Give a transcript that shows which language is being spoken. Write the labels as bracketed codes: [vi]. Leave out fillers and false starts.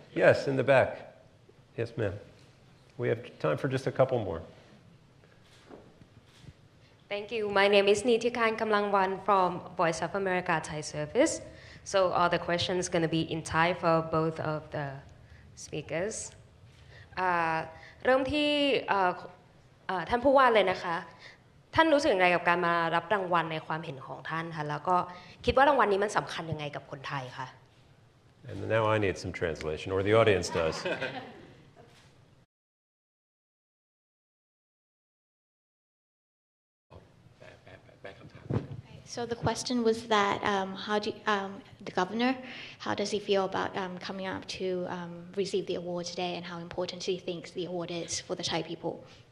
[en] Yes, in the back. Yes, ma'am. We have time for just a couple more. Thank you. My name is Nitikan Kamlangwan from Voice of America Thai Service. So all the questions going to be in Thai for both of the speakers. [th] เริ่มที่ท่านผู้ว่าเลยนะคะท่านรู้สึกอย่างไรกับการมารับรางวัลในความเห็นของท่านคะแล้วก็คิดว่ารางวัลนี้มันสำคัญยังไงกับคนไทยคะ [en] And now I need some translation, or the audience does. So the question was that the governor, how does he feel about coming up to receive the award today, and how important he thinks the award is for the Thai people?